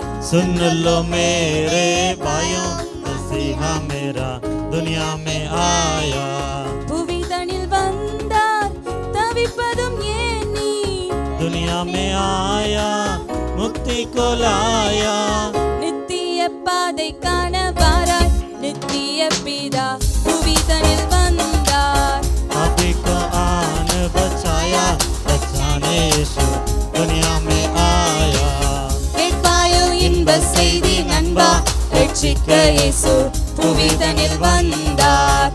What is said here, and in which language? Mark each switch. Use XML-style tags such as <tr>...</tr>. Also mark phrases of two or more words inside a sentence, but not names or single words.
<hi>सुन लो मेरे भाइयों, मसीहा मेरा दुनिया में आया.</hi> <ta>புவிதனில் வந்தார் தவிப்பதும் ஏன் நீ?</ta> <hi>दुनिया में आया, मुक्ति को लाया.</hi> <ta>நித்திய பாதை காண வாராய், நித்திய பிதா புவிதனில் வந்தார்.</ta> <hi>पापी को आन बचाया, बचाने यीशु दुनिया में आया.</hi> <ta>கேட்பாயோ இன்ப செய்தி நண்பா, ரட்சிக்க இயேசு புவிதனில் வந்தார்.</ta>